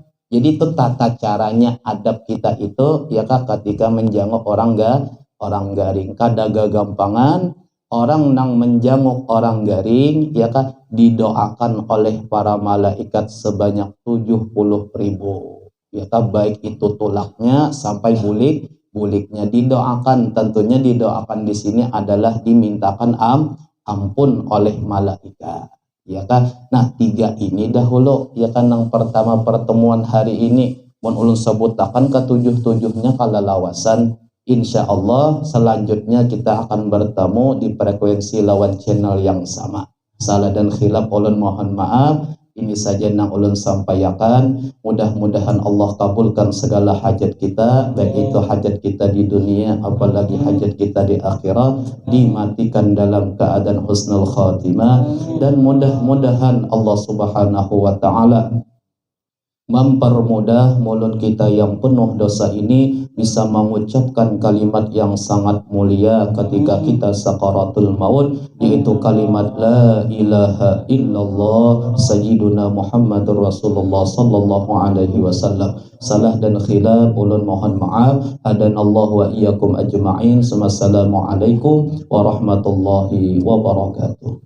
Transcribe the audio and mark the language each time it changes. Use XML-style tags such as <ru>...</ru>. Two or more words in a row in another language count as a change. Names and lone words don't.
<bjn>Jadi itu tata caranya adab kita itu, iya kah ketika menjanguk orang garing, kada gagampangan orang nang menjanguk orang garing, iya kah didoakan oleh para malaikat sebanyak 70.000, iya kah baik itu tulaknya sampai buliknya didoakan.</bjn> <id>Tentunya didoakan di sini adalah dimintakan ampun oleh malaikat ya kan.</id> <bjn>Nah 3 ini dahulu ya kan, yang pertama pertemuan hari ini mun ulun sebutakan ketujuh-tujuhnya kala lawasan.</bjn> <ar>إن شاء الله</ar> <id>selanjutnya kita akan bertemu di frekuensi lawan channel yang sama. Salah dan khilaf ulun mohon maaf. Ini saja yang ulun sampaikan. Mudah-mudahan Allah kabulkan segala hajat kita, baik itu hajat kita di dunia apalagi hajat kita di akhirat, dimatikan dalam keadaan</id> <ar>حسن الخاتمة,</ar> <id>dan mudah-mudahan Allah</id> <ar>سبحانه وتعالى</ar> <id>mempermudah mulut kita yang penuh dosa ini bisa mengucapkan kalimat yang sangat mulia ketika kita</id> <ar>سكرات الموت,</ar> <id>yaitu kalimat</id> <ar>لا إله إلا الله سيدنا محمد رسول الله صلى الله عليه وسلم.</ar> <id>Salah dan khilaf ulun mohon maaf.</id> <ar>هدانا الله وإياكم أجمعين. والسلام عليكم ورحمة الله وبركاته.</ar>